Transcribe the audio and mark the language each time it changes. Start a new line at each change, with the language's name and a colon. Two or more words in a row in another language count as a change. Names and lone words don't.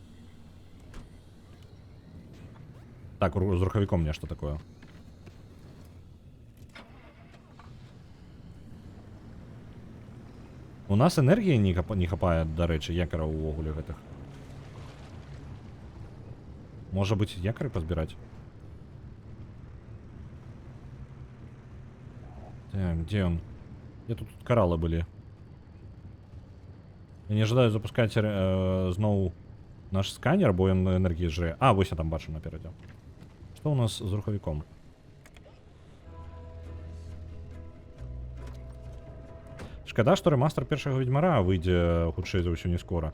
Belarusian: Так, з рухавіком нешта такое. У нас энергіі не хапае, дарэчы, якараў увогуле гэтых. Можа быць, якары пазбіраць?
Russian: Так, где он? Где тут кораллы были? Я не ожидаю запускать
Belarusian: зноў наш сканер, бо ён энергії жре. А, вось я там бачу наперадзе. Што у нас з рухавіком? Шкада, што рэмастр першага ведьмара выйдзе хутчэй за ўсё не скора.